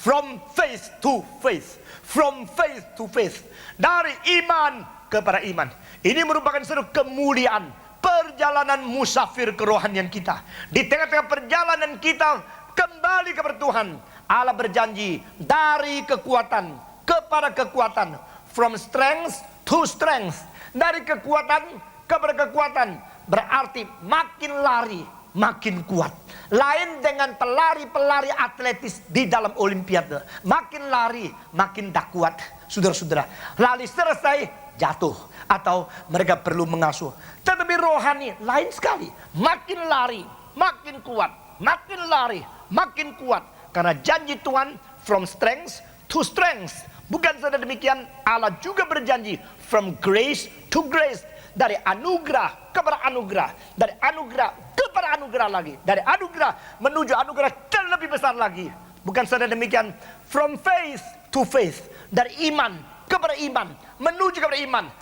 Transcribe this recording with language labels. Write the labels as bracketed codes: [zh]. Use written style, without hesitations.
[en] From faith to faith. From faith to faith. [id] Dari iman kepada iman. Ini merupakan satu kemuliaan perjalanan musafir kerohanian kita. Di tengah-tengah perjalanan kita kembali kepada Tuhan, Allah berjanji dari kekuatan kepada kekuatan. [en] From strength to strength. [id] Dari kekuatan kepada kekuatan. Berarti makin lari makin kuat. Lain dengan pelari-pelari atletis di dalam olimpiade. Makin lari makin tak kuat. Saudara-saudara, lari selesai jatuh atau mereka perlu mengasuh. Tetapi rohani lain sekali. Makin lari makin kuat. Makin lari makin kuat. Karena janji Tuhan [en] from strength to strength. [id] Bukan saja demikian, Allah juga berjanji [en] from grace to grace. [id] Dari anugerah kepada anugerah. Dari anugerah kepada kepada anugerah lagi. Dari anugerah menuju anugerah terlebih besar lagi. Bukan saja demikian, [en] from faith to faith. [id] Dari iman kepada iman, menuju kepada iman.